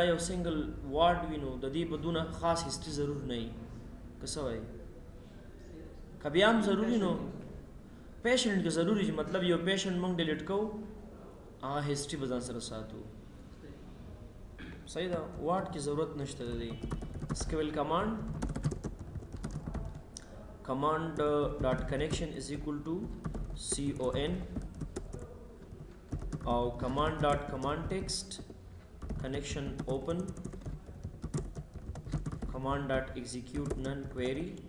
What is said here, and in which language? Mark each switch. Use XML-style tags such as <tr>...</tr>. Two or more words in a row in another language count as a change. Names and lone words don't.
<ps>یو</ps> <en>single ward</en> <ps>وي نو د دې بدونه خاص هسټري ضرور نه وي که څه وایي که بیا هم ضروري نو پیشنټ کې ضروري چې مطلب یو پیشنټ موږ ډیلیټ کوو هغه هسټري به ځان سره ساتو صحیح ده وارډ کې ضرورت نشته د دې سکویل</ps> <en>command dot connection is equal to con or command text connection open command dot execute none query</en>